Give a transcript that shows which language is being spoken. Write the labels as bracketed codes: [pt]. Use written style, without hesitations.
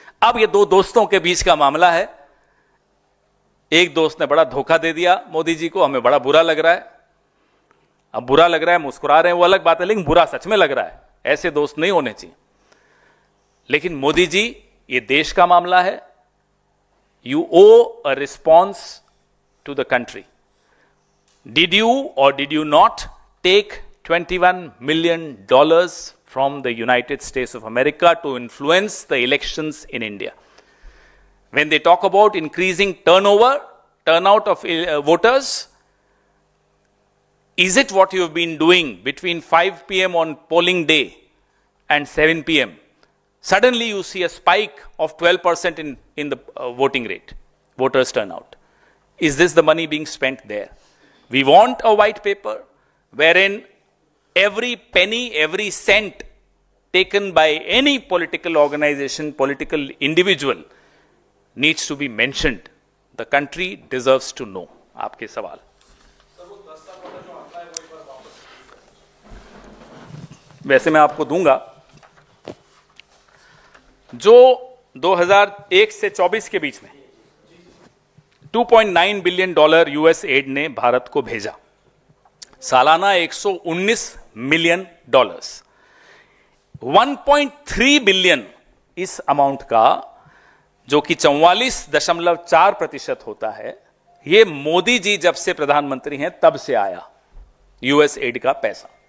[hi] अब ये दो दोस्तों के बीच का मामला है, एक दोस्त ने बड़ा धोखा दे दिया मोदी जी को, हमें बड़ा बुरा लग रहा है। अब बुरा लग रहा है, मुस्कुरा रहे हैं, वो अलग बात है, लेकिन बुरा सच में लग रहा है, ऐसे दोस्त नहीं होने चाहिए। लेकिन मोदी जी, ये देश का मामला है, [en] You owe a response to the country. Did you or did you not take $21 million from the United States of America to influence the elections in India? When they talk about increasing turnout of voters, is it what you have been doing between 5 p.m. on polling day and 7 p.m.? Suddenly you see a spike of 12% in the voting rate, voters turnout. Is this the money being spent there? We want a white paper wherein every penny, every cent taken by any political organization, political individual needs to be mentioned. The country deserves to know. [hi] आपके सवाल। वैसे मैं आपको दूंगा, जो 2001 से 24 के बीच में $2.9 बिलियन यूएस एड ने भारत को भेजा, सालाना $119 मिलियन, 1.3 बिलियन इस अमाउंट का, जो कि 44.4% होता है, यह मोदी जी जब से प्रधानमंत्री हैं तब से आया यूएस एड का पैसा।